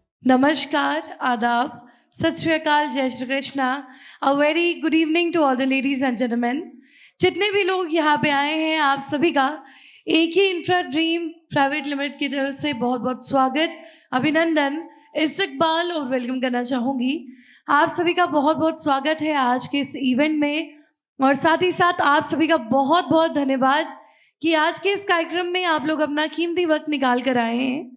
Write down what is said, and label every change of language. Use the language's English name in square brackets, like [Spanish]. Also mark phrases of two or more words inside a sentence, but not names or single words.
[Hindi] नमस्कार, आदाब, सत श्री अकाल, जय श्री कृष्णा। [English] A very good evening to all the ladies and gentleman. [Hindi] जितने भी लोग यहाँ पे आए हैं, आप सभी का एक ही इंफ्रा ड्रीम प्राइवेट लिमिटेड की तरफ से बहुत बहुत स्वागत, अभिनंदन, इस्तकबाल और वेलकम करना चाहूँगी। आप सभी का बहुत बहुत स्वागत है आज के इस इवेंट में, और साथ ही साथ आप सभी का बहुत बहुत धन्यवाद कि आज के इस कार्यक्रम में आप लोग अपना कीमती वक्त निकाल कर आए हैं।